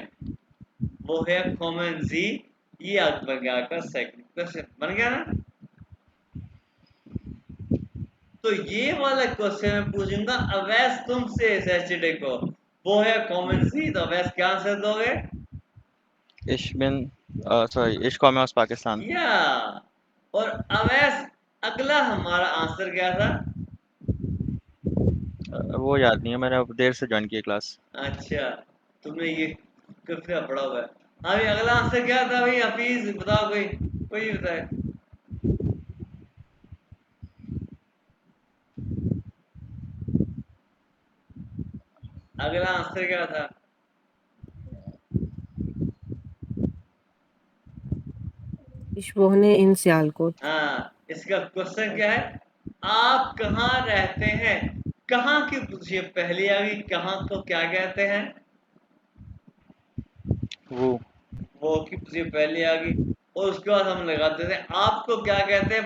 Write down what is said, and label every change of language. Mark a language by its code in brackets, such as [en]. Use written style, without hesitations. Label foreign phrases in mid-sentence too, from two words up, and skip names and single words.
[de] Woher kommen Sie, [ur] یہ آج بن گیا آپ کا [en] second question, [ur] بن گیا نا. تو یہ والا کوئسچن میں پوچھوں گا اویس تم سے سیٹرڈے کو, [de] Woher kommen Sie, [ur] تو اویس کیا آنسر دو گے? [de] Ich bin, sorry, ich komme aus Pakistan. [ur] یا، اور اویس اگلا ہمارا آنسر کیا تھا? وہ یاد نہیں ہے، میں نے اب دیر سے جوائن کی کلاس. اچھا، تم نے یہ کتنا پڑھا ہوا ہے. ہاں بھائی، اگلا آنسر کیا تھا بھائی? حفیظ بتاؤ، کوئی کوئی بتائے۔ اگلا آنسر کیا تھا? [de] Ich wohne in Sialkot. [ur] ہاں، اس کا کوئسچن کیا ہے? آپ کہاں رہتے ہیں? کہاں کی پوچھیے پہلی آ گئی، کہاں کو کیا کہتے ہیں? وہ کی پوچھیے پہلے آ گئی، اور اس کے بعد ہم لگاتے تھے آپ کو کیا کہتے ہیں.